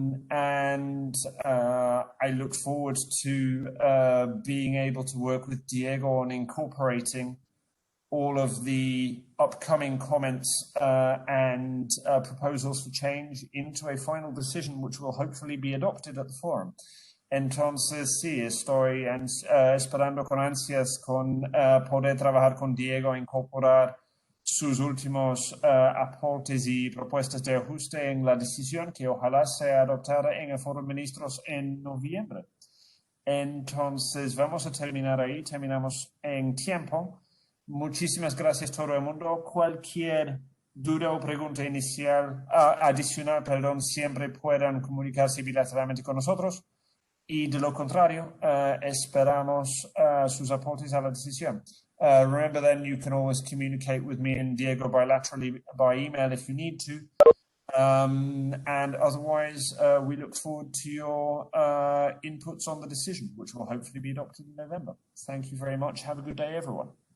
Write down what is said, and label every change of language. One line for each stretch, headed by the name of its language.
English: I look forward to being able to work with Diego on incorporating all of the upcoming comments and proposals for change into a final decision, which will hopefully be adopted at the forum.
Spanish: Entonces, sí, estoy esperando con ansias poder trabajar con Diego, incorporar sus últimos aportes y propuestas de ajuste en la decisión que ojalá sea adoptada en el Foro de Ministros en noviembre. Entonces, vamos a terminar ahí. Terminamos en tiempo. Muchísimas gracias a todo el mundo. Cualquier duda o pregunta adicional, siempre puedan comunicarse bilateralmente con nosotros. Y de lo contrario, esperamos sus aportes a la decisión.
English: Remember then, you can always communicate with me and Diego bilaterally by email if you need to. And otherwise, we look forward to your inputs on the decision, which will hopefully be adopted in November. Thank you very much. Have a good day, everyone.